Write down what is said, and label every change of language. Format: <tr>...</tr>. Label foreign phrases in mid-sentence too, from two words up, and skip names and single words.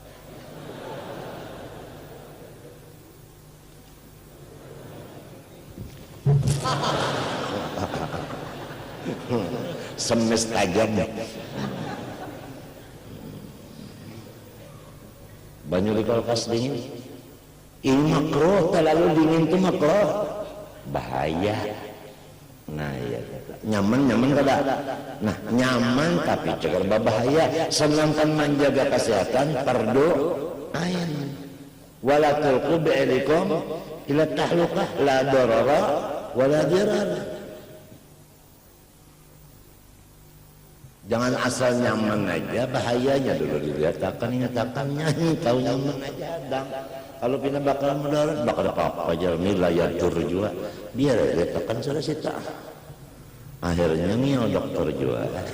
<bjn>Semes tajam banyu di kulkas dingin ini makruh, terlalu dingin itu makruh, bahaya. Nah ya nyaman kada. Nah nyaman tapi cegar bahaya. Sedangkan menjaga kesehatan fardu ain.</bjn> <ar>Wala tulqu bi'aidikum ila tahlukah la darara wala dirar.</ar> <bjn>Jangan asal nyaman aja, bahayanya dulu dilihatkan, ingatakannya, tahu nyaman aja adang. Kalau pindah bakal mudarat, bakal apa-apa aja, milayatur juga. Biar dilihatkan sudah sita. Akhirnya ngio dokter juga.</bjn>